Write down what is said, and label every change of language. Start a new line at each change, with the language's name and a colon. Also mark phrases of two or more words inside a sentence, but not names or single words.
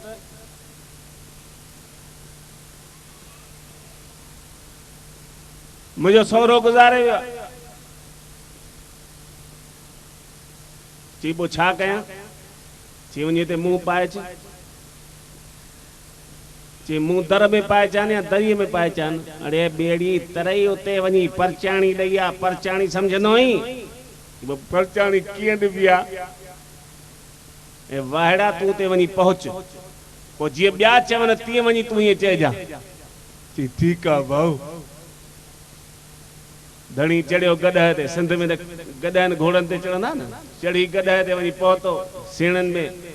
Sindhi: मुझे सौरो गुजारे वियो चई पो छा कयां चई वञी ते मुंहुं पाए अच चई मुंहुं दर में पाए चान या दरिये में पाए चान अरे बेड़ी तरई उते वञी परचाणी ॾई आ परचाणी सम्झंदो ई परचाणी कीअं ॾिबी आ ए वाहड़ा तूं ते वञी पहुच पो जीअं ॿिया चवनि तीअं वञी तूं ईअं चइजा चई ठीकु आहे भाऊ धणी चढ़ियो गॾह ते सिंध में गॾहनि घोड़नि ते चढ़ंदा न चढ़ी गॾह ते वञी पहुतो सेणनि में